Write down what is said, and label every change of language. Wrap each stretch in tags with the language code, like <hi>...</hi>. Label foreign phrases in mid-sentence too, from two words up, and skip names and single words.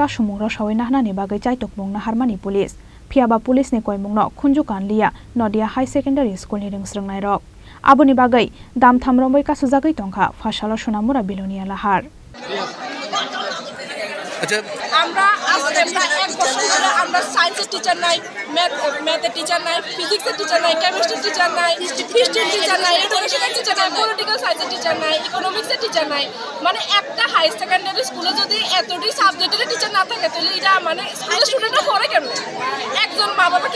<trp>सुमुंग्र सावै नाहनानि बागै चाइटकमुं नाहारमानि पुलिस फियाबा पुलिसनि कयमुंनो खुनजु कानलिया नदिया हाई सेकेन्डारि स्कुलनि रोंस्रोंनाय रक आबुनि बागै दामथाम रंबैका सुजागै टंका फासालाव सुनामुरा बिलोनिया लाहार</trp> <bn>আমরা এক বছর ধরে আমরা সায়েন্সের টিচার নাই ম্যাথের টিচার নাই ফিজিক্সের টিচার নাই কেমিস্ট্রির টিচার নাই হিস্ট্রির টিচার নাই এডুকেশনের টিচার নাই</bn> <en>political science's</en> <bn>টিচার নাই ইকোনমিক্সের টিচার নাই মানে একটা</bn> <en>high secondary school</en> <bn>যদি এতটি সাবজেক্টের টিচার না থাকে তাহলে এটা মানে স্কুলের স্টুডেন্টরা পড়ে কেমন একজন মা বাবা</bn>